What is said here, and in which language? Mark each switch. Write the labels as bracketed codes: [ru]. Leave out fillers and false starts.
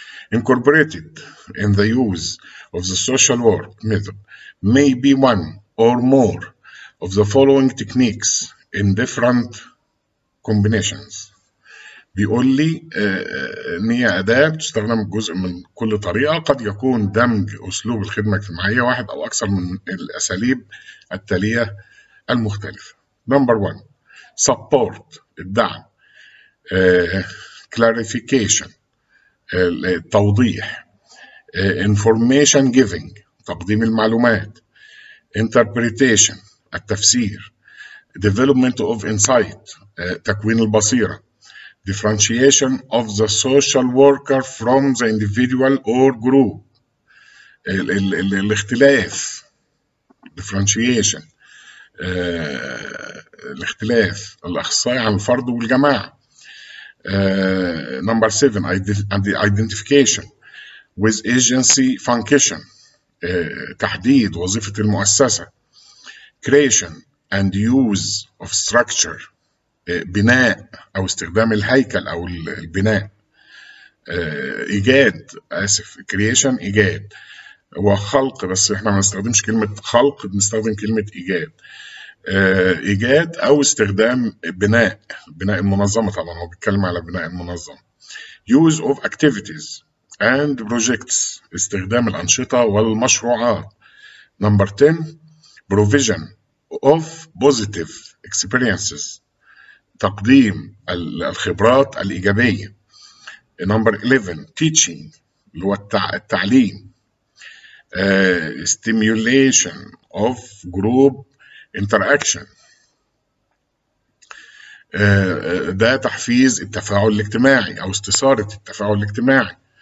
[en] Incorporated in the use of the social work method may be one or more of the following techniques in different combinations. [ar] بيقول لي إن هي أداة بتستخدم جزء من كل طريقة، قد يكون دمج أسلوب الخدمة الاجتماعية واحد أو أكثر من الأساليب التالية المختلفة. [en] Number 1 support، الدعم، clarification، التوضيح، information giving، [ar] تقديم المعلومات، [en] interpretation، التفسير، development of insight، [ar] تكوين البصيرة، [en] differentiation of the social worker from the individual or group، الاختلاف، differentiation، الاختلاف، [ar] الأخصائي عن الفرد والجماعة. [en] Number 7 identification with agency function، [ar] تحديد وظيفة المؤسسة. [en] creation and use of structure، [ar] بناء أو استخدام الهيكل أو البناء. إيجاد، آسف، creation إيجاد، وخلق، بس إحنا ما نستخدمش كلمة خلق، بنستخدم كلمة إيجاد. إيجاد أو استخدام بناء المنظمة، طبعا هو بيتكلم على بناء المنظمة. [en] use of activities and projects، [ar] استخدام الأنشطة والمشروعات. [en] Number 10 provision of positive experiences، [ar] تقديم الخبرات الإيجابية. [en] Number 11 teaching، [ar] اللي هو التعليم. [en] stimulation of group interaction، [ar] ده تحفيز التفاعل الاجتماعي أو استثارة التفاعل الاجتماعي.